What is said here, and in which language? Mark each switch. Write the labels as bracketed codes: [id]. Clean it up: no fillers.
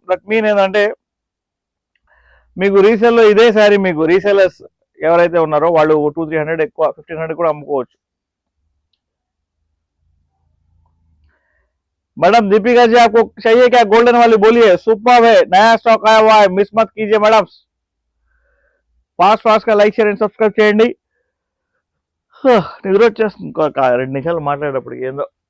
[te] That mean ఏంటంటే మీకు రీసేల్లో ఇదే శారీ, మీకు రీసేలర్స్ ఎవరైతే ఉన్నారో వాళ్ళు 200-300 ఎక్కువ 1500 కూడా అమ్ముకోవచ్చు, [hi] मैडम दीपिका जी आपको चाहिए क्या गोल्डन वाली, बोलिए। सुपर है, नया स्टॉक आया हुआ है, मिस मत कीजिए मैडम। फास्ट फास्ट का [te] లైక్ షేర్ అండ్ సబ్స్క్రైబ్ చేయండి. నిద్ర వచ్చేస్తుంది ఇంకో 2 నిమిషాలు మాట్లాడేటప్పుడు ఏందో.